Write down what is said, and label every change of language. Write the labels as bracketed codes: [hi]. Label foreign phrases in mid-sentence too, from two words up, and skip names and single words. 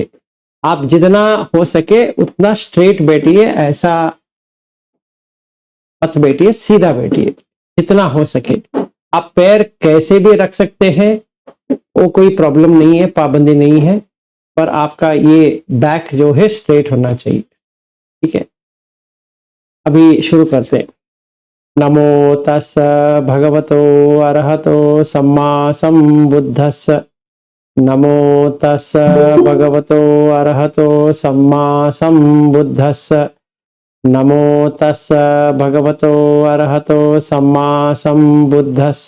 [hi] आप जितना हो सके उतना स्ट्रेट बैठिए, ऐसा मत बैठिए, सीधा बैठिए जितना हो सके। आप पैर कैसे भी रख सकते हैं, वो कोई प्रॉब्लम नहीं है, पाबंदी नहीं है, पर आपका ये बैक जो है स्ट्रेट होना चाहिए। ठीक है, अभी शुरू करते हैं। [pi] नमो तस् भगवतो अरहतो सम्मा सम्बुद्धस्स। नमो तस् भगवतो अरहतो सम्मा सम्बुद्धस्स। नमो तस् भगवतो अरहतो सम्मा सम्बुद्धस्स।